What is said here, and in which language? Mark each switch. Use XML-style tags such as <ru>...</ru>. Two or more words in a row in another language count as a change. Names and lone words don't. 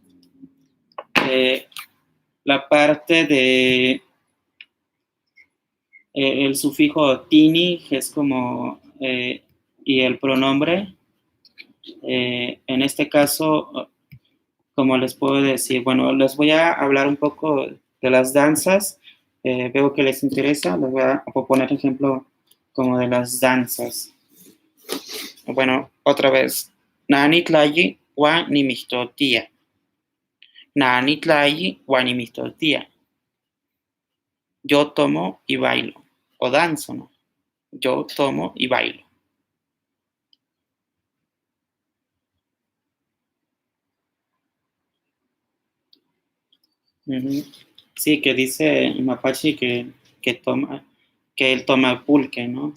<es>La parte de el sufijo tini es como, y el pronombre, en este caso, como les puedo decir, bueno, les voy a hablar un poco de las danzas, veo que les interesa, les voy a poner ejemplo como de las danzas. Bueno, otra vez,</es> <nah>Nani tlayi wa ni mixtotía. Nani tlayi wa ni mixtotía.</nah> <es>Yo tomo y bailo, o danzo, ¿no? Yo tomo y bailo. Sí, que dice Mapache que él toma pulque, ¿no?</es>